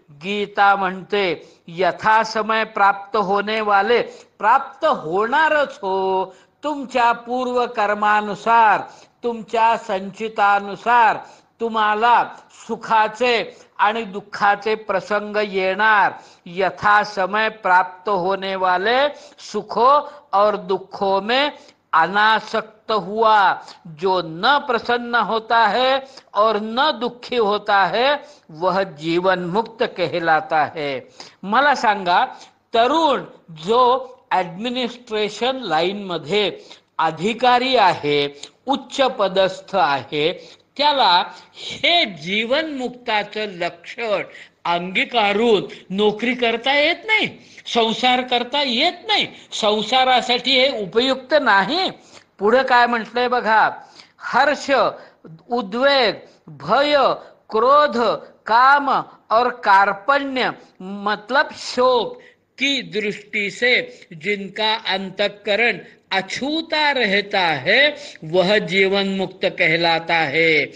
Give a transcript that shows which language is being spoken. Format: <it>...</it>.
<mr>गीता म्हणते,</mr> <hi>यथा समय प्राप्त होने वाले,</hi> <mr>प्राप्त होणारच हो. तुमच्या पूर्व कर्मानुसार, तुमच्या संचितानुसार तुम्हाला सुखाचे आणि दुःखाचे प्रसंग येणार.</mr> <hi>यथा समय प्राप्त होने वाले सुखों और दुखों में अनासक्त हुआ जो न प्रसन्न होता है और न दुखी होता है, वह जीवन मुक्त कहलाता है.</hi> <mr>मला सांगा, तरुण जो ॲडमिनिस्ट्रेशन लाईन मध्ये अधिकारी आहे, उच्च पदस्थ आहे, त्याला हे जीवन मुक्ताचं लक्षण अंगीकारून नोकरी करता येत नाही, संसार करता येत नाही. संसारासाठी हे उपयुक्त नाही. पुढे काय म्हटलंय बघा,</mr> <hi>हर्ष, उद्वेग, भय, क्रोध, काम और कार्पण्य मतलब शोक की दृष्टि से जिनका अंतःकरण अछूता रहता है, वह जीवन मुक्त कहलाता है.</hi>